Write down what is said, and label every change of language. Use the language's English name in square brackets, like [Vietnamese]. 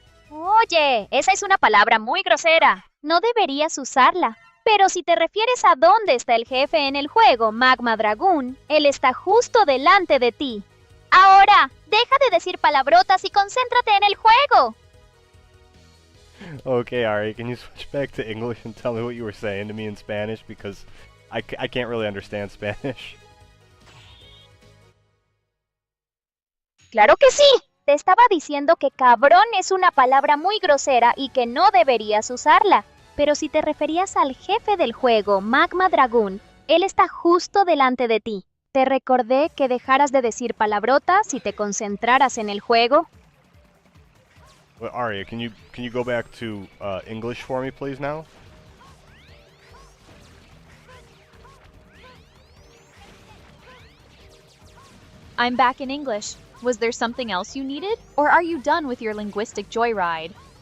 [Spanish] Oye, esa es una palabra muy grosera. No deberías usarla. Pero si te refieres a dónde está el jefe en el juego, Magma Dragoon, él está justo delante de ti. Ahora, deja de decir palabrotas y concéntrate en el juego. [English] Okay, Ari, can you switch back to English and tell me what you were saying to me in Spanish? Because I can't really understand Spanish. [Spanish] Claro que sí. Te estaba diciendo que cabrón es una palabra muy grosera y que no deberías usarla. Pero si te referías al jefe del juego, Magma Dragoon, él está justo delante de ti. Te recordé que dejaras de decir palabrotas y te concentraras en el juego. [English] Well, Arya, can you go back to English for me, please, now? I'm back in English. Was there something else you needed? Or are you done with your linguistic joyride?